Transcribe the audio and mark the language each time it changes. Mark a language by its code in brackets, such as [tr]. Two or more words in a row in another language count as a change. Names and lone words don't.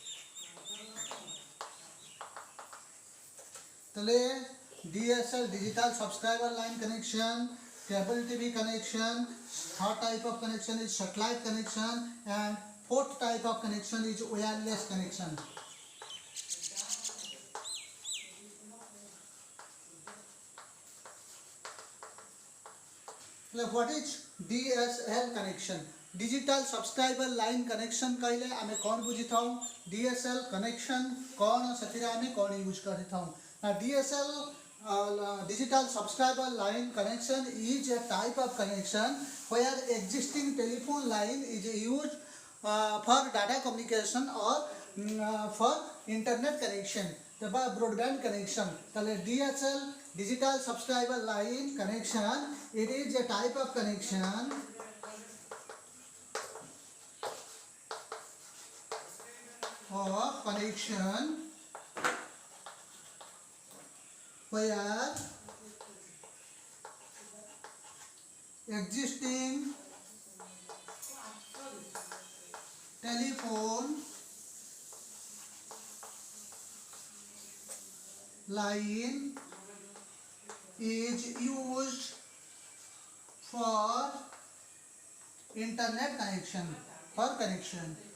[en] तले DSL digital subscriber line connection, cable TV connection, third type of connection is satellite connection, and fourth type of connection is wireless connection. What is DSL connection? digital subscriber line connection [or] କହିଲେ ଆମେ କଣ ବୁଝି ଥାଉ [en] DSL connection [or] କଣ ସଥିରା ଆମେ କଣ use କରି ଥାଉ ନା [en] DSL digital subscriber line connection is a type of connection where existing telephone line is used for data communication or for internet connection ତବ broadband connection ତଳେ DSL digital subscriber line connection it is a type of connection of connection where existing telephone line is used for internet connection for connection.